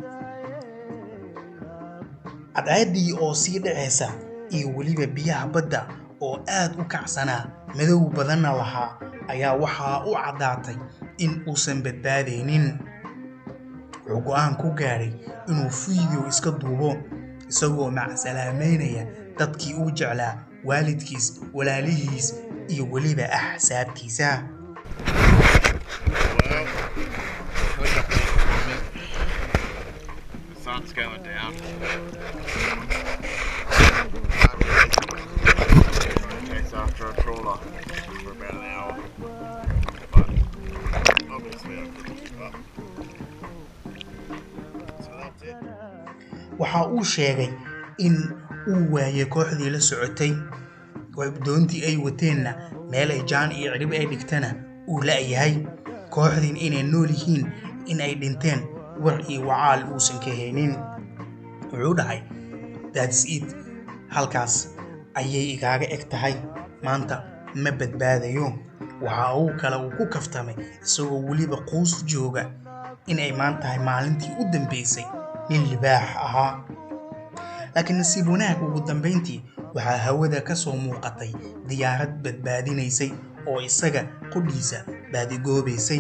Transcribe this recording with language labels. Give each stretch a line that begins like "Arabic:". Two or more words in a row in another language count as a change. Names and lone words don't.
Somali: Cadceeddii oo sii dhacaysa iyo weliba biyaha badda oo aad u kacsanaa madow badanna lahaa ayaa waxaa u caddaatay in uusan badbaadaynin. Wuxuu go'aan ku gaaray inuu fiideo iska duubo isagoo macsalaameynaya dadkii uu jeclaa, waalidkiis, walaalihiis iyo weliba axsaabtiisa.
English: Sun's going down. Takes after a trawler for about an hour. But obviously I couldn't keep up. So that's it.
Somali: Waxa uu sheegay in uu waayay kooxdii la socotay doontii ay wateenna meel ay jaan iyo cirib ay dhigtana uu la'yahay. Kooxdiin inay nool yihiin in ay dhinteen war iyo wacaal uusan ka haynin. Wuxuu dhahay
English: that's it,
Somali: halkaas ayay igaaga eg tahay, maanta ma badbaadayo. Waxa uu kale uu ku kaftamay isagoo weliba quus jooga in ay maantahay maalintii u dambeysay nin libaax ahaa. Laakiin nasiib wanaag ugu dambeyntii waxaa hawada ka soo muuqatay diyaarad badbaadinaysay oo isaga qudhiisa baadigoobaysay.